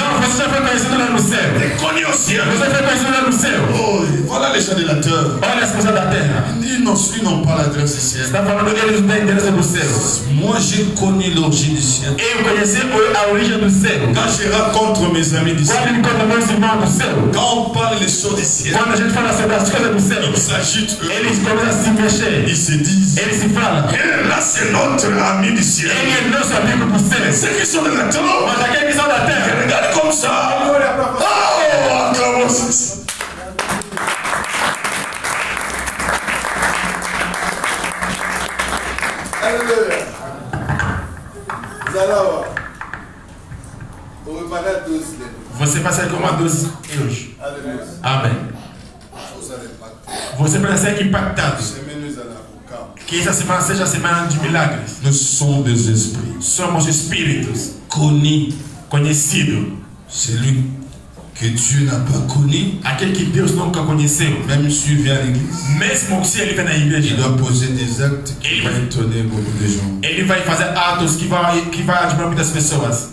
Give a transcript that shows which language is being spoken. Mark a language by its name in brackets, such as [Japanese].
[Portuguese] Não, você já foi conhecido lá no céu. [French] Tu es connu au ciel. [Portuguese] Você foi conhecido lá no céu. [French] Oh, voilà les gens de la terre. [Portuguese] Olha as coisas da terra. [French] Ils n'ont pas l'adresse du ciel. [Portuguese] Está falando que eles não têm endereço do céu. [French] Moi, j'ai connu l'origine du ciel. [Portuguese] Eu conheci a origem do céu. [French] Quand je rencontre mes amis du ciel, [Portuguese] Quando encontra meus irmãos do céu. [French] quand on parle des choses du ciel, [Portuguese] Quando a gente fala sobre as coisas do céu, [French] ils s'agitent, [Portuguese] eles começam a se mexer. [French] ils se disent, [Portuguese] Eles se falam. [French] là c'est notre ami du ciel. [Portuguese] Ele é nosso amigo do céu. [French] Ceux qui sont de la terre, [Portuguese] Mas aqueles que são da terra, [French] regarde comme ça. [Portuguese] olha pra você. [French] Oh, comment c'est. Alléluia. Vous allez voir. Vous reparlez tous les [Portuguese] Você vai sair com uma dose hoje. [French] Alléluia. [Portuguese] Amém. [French] Vous allez impacter. [Portuguese] Você vai ser impactado. [French] Semaine nous allons au camp. [Portuguese] Que essa semana seja a semana de milagres. [French] Nous sommes des esprits [Portuguese] Somos espíritos [French] connus. [Portuguese] conhecidos. [French] Celui que Dieu n'a pas connu, [Portuguese] Aquele que Deus nunca conheceu. [French] même s'il vient à l'église, [Portuguese] Mesmo se ele vem na [French] il [Portuguese] igreja, [French] doit poser des actes qui Et- vont étonner beaucoup de gens. [Portuguese] ele vai fazer atos que vai admirar muitas pessoas.